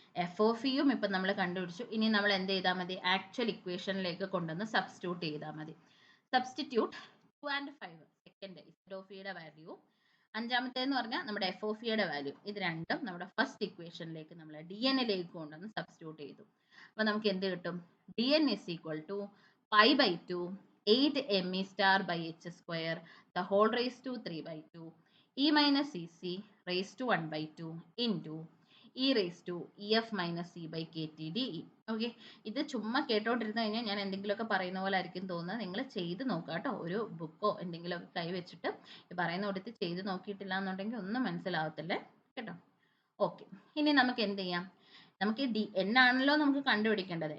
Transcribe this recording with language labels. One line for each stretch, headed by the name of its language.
Malayalam: F of ഇയും ഇപ്പം നമ്മൾ കണ്ടുപിടിച്ചു. ഇനി നമ്മൾ എന്ത് ചെയ്താൽ മതി, ആക്ച്വൽ ഇക്വേഷനിലേക്ക് കൊണ്ടുവന്ന് സബ്സ്റ്റിറ്റ്യൂട്ട് ചെയ്താൽ മതി. Substitute 2 and 5 second Z of ഇയുടെ വാല്യൂ, അഞ്ചാമത്തേന്ന് പറഞ്ഞാൽ നമ്മുടെ എഫ് ഓഫ് ഇയുടെ വാല്യൂ, ഇത് രണ്ടും നമ്മുടെ ഫസ്റ്റ് ഇക്വേഷനിലേക്ക് നമ്മൾ ഡി എന്നിലേക്ക് കൊണ്ടുവന്ന് സബ്സ്റ്റിറ്റ്യൂട്ട് ചെയ്തു. അപ്പോൾ നമുക്ക് എന്ത് കിട്ടും,
English: D n is equal to π/2 8me star by h square the whole raised to 3/2 e minus ec raised to 1/2 into e raised to ef minus e by kt de.
Malayalam: Okay, ഇത് ചുമ്മാ കേട്ടോണ്ടിരുന്നു കഴിഞ്ഞാൽ ഞാൻ എന്തെങ്കിലുമൊക്കെ പറയുന്ന പോലെ ആയിരിക്കും തോന്നുന്നത്. നിങ്ങൾ ചെയ്ത് നോക്കുക കേട്ടോ. ഒരു ബുക്കോ എന്തെങ്കിലുമൊക്കെ കൈ വെച്ചിട്ട് പറയുന്ന കൊടുത്ത് ചെയ്ത് നോക്കിയിട്ടില്ല എന്നുണ്ടെങ്കിൽ ഒന്നും മനസ്സിലാവത്തില്ലേ കേട്ടോ. ഓക്കെ, ഇനി നമുക്ക് എന്ത് ചെയ്യാം, നമുക്ക് എൻ ആണല്ലോ നമുക്ക് കണ്ടുപിടിക്കേണ്ടത്.